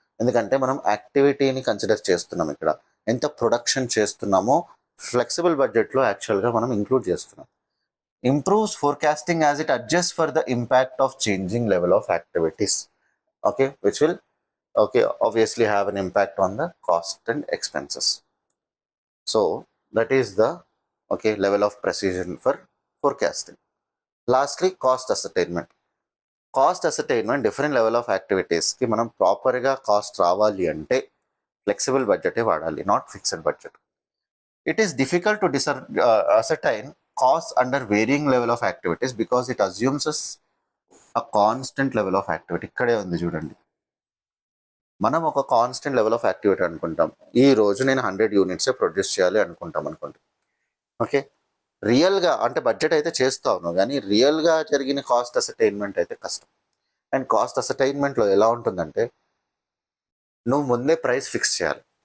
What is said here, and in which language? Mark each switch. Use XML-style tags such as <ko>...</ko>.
<te>ఎందుకంటే మనం యాక్టివిటీని కన్సిడర్ చేస్తున్నాం, ఇక్కడ ఎంత ప్రొడక్షన్ చేస్తున్నామో ఫ్లెక్సిబుల్ బడ్జెట్లో యాక్చువల్గా మనం ఇంక్లూడ్ చేస్తున్నాం.</te> <en>Improves forecasting as it adjusts for the impact of changing level of activities, okay, which will obviously have an impact on the cost and expenses. So that is the level of precision for forecasting. Lastly, cost ascertainment. Cost ascertainment, different level of activities</en> <te>ki manam</te> <en>proper ga cost</en> <te>రావాలి అంటే</te> <en>flexible budget</en> <te>ఏ వాడాలి,</te> <en>not fixed budget. It is difficult to ascertain costs under varying level of activities because it assumes a constant level of activity.</en> <te>ఇక్కడే ఉంది చూడండి, మనం ఒక constant level of activity అనుకుంటాం. ఈ రోజు నేను 100 యూనిట్సే ప్రొడ్యూస్ చేయాలి అనుకుంటాం అనుకోండి. ఓకే, రియల్గా అంటే బడ్జెట్ అయితే చేస్తాను కానీ రియల్గా జరిగిన కాస్ట్ అసర్టైన్మెంట్ అయితే కష్టం. అండ్ కాస్ట్ అసర్టైన్మెంట్లో ఎలా ఉంటుందంటే నువ్వు ముందే ప్రైస్ ఫిక్స్ చేయాలి.</te>